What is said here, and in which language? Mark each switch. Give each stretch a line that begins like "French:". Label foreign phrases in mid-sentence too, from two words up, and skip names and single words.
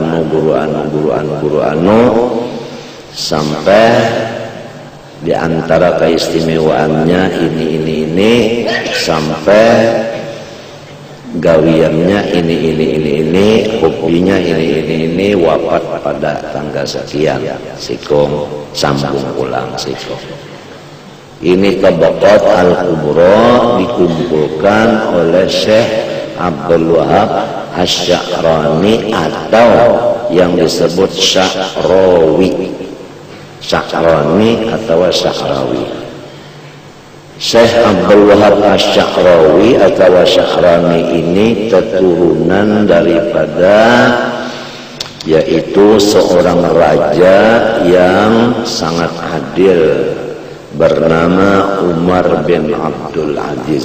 Banjar: anu sampai di antara keistimewaannya ini sampai gawiannya ini hobinya ini wafat pada tanggal sekian, sikong sambung ulang sikong.
Indonesian: Ini Tabaqat Al-Kubra dikumpulkan oleh Syekh Abdul Wahab Asy-Sya'rani atau yang disebut Sya'rawi atau Sya'rawi. Syekh Abdul Wahab Asy-Sya'rawi atau Sya'rani ini keturunan daripada, yaitu seorang raja yang sangat adil bernama Umar bin Abdul Aziz.